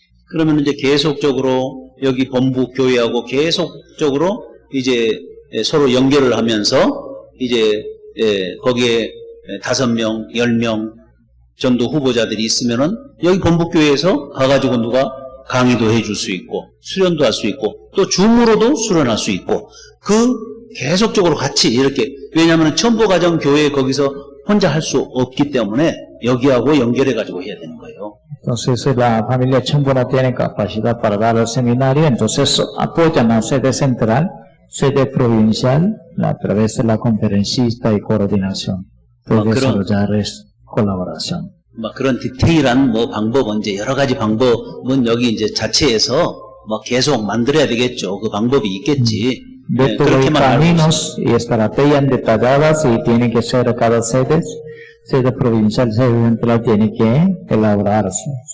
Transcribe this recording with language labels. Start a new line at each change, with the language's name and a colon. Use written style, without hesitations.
Korean: 그러면 이제 계속적으로 여기 본부 교회하고 계속적으로 이제 서로 연결을 하면서 이제 거기에 5명, 10명 전도 후보자들이 있으면은 여기 본부 교회에서 가가지고 누가 강의도 해줄 수 있고 수련도 할 수 있고 또 줌으로도 수련할 수 있고 그 계속적으로 같이 이렇게 왜냐하면 첨보가정 교회 거기서 혼자 할 수 없기 때문에 여기하고 연결해가지고 해야 되는 거예요.
Spanish: Entonces la familia Chambo no tiene capacidad para dar el seminario, entonces apoyan a sede central, sede provincial, a través de la conferencista y coordinación. Puede desarrollar colaboración.
Korean: 막 그런 디테일한 뭐 방법은 이제 여러 가지 방법은 여기 이제 자체에서 뭐 계속 만들어야 되겠죠. 그 방법이 있겠지.
Spanish: De todos los caminos y estrategias detalladas y tiene que ser cada sede provincial, sede central tiene que elaborarse.